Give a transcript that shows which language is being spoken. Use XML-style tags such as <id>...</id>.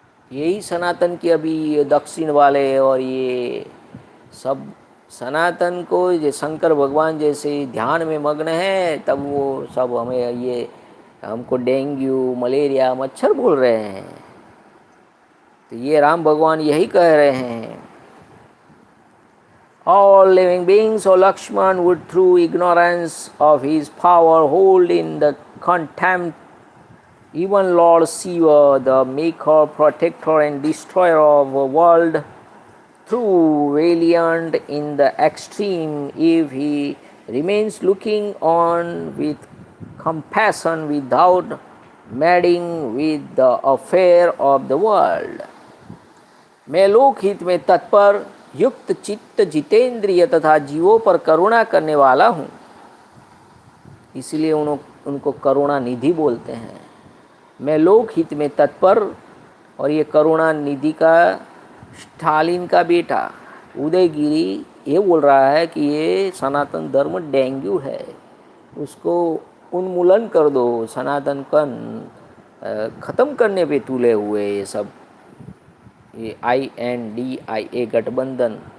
<hi>यही सनातन की अभी दक्षिण वाले और ये सब सनातन को जो शंकर भगवान जैसे ध्यान में मग्न है, तब वो सब हमें ये हमको डेंगू मलेरिया मच्छर बोल रहे हैं। तो ये राम भगवान यही कह रहे हैं,</hi> <en>all living beings, O Lakshman, would through ignorance of his power hold in the contempt even Lord Shiva, the maker, protector and destroyer of the world, through valiant in the extreme, if he remains looking on with compassion without meddling with the affair of the world.</en> <hi>मैं लोकहित में तत्पर, युक्त चित्त, जितेंद्रिय तथा जीवों पर करुणा करने वाला हूँ, इसलिए उनको करुणा निधि बोलते हैं। मैं लोकहित में तत्पर, और ये करुणा निधि का स्टालिन का बेटा उदयगिरी ये बोल रहा है कि ये सनातन धर्म डेंगू है, उसको उन्मूलन कर दो, सनातन का ख़त्म करने पे तुले हुए ये सब, ये INDIA गठबंधन।</hi>